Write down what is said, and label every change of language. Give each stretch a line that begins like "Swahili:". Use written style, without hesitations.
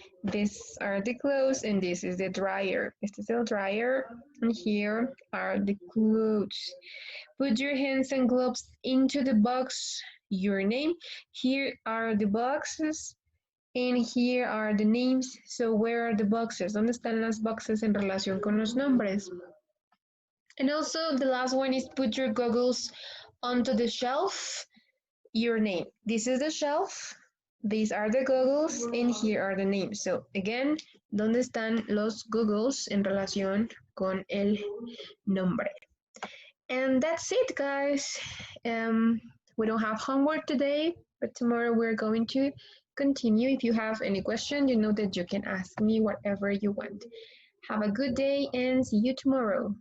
English: These are the clothes and this is the dryer.
Spanish: Este es el
English: dryer and here are the clothes. Put your hands and gloves into the box, your name. Here are the boxes and here are the names. So where are the boxes?
Spanish: ¿Dónde están las boxes en relación con los nombres?
English: And also the last one is put your goggles onto the shelf, your name. This is the shelf, these are the goggles, and here are the names.
Spanish: So again, ¿dónde están los goggles en relación con el nombre?
English: And that's it, guys. We don't have homework today, but tomorrow we're going to continue. If you have any question, you know that you can ask me whatever you want. Have a good day and see you tomorrow.